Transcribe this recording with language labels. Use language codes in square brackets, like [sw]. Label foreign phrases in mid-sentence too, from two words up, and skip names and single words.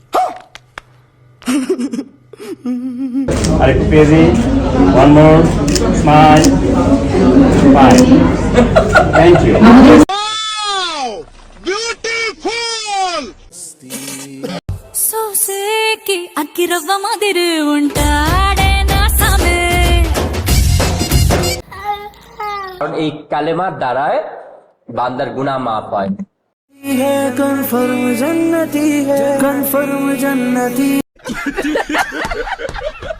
[bn] আরেকটু পেজি, [en] One more smile, fine, thank you. [te] సోసేకి అక్కిరవ్వ మాదిరి ఉంటాడే నా సామే। [bn] কারণ এই কালেমার দ্বারায় বান্দার গুনাহ মাফ হয়। কনফার্ম জান্নাতি